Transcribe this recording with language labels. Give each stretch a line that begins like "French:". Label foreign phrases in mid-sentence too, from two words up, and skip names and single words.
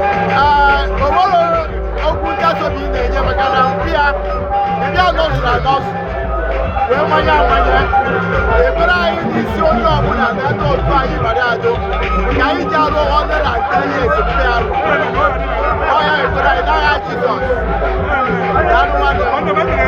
Igbo: Ee, o nwere okwu nkasi obi ị na-enye maka na mbụ ya, ndị a nọzuru anọzụ, wee manye amanye. Ekpere anyị n'isi onye ọbụla na ndị otu anyị gbara adụ, ka anyị ji arụ hundred and ten years mpe arụ. Ọ ya ekpere anyị n'agha Jizọs. Daalụ nwanne m.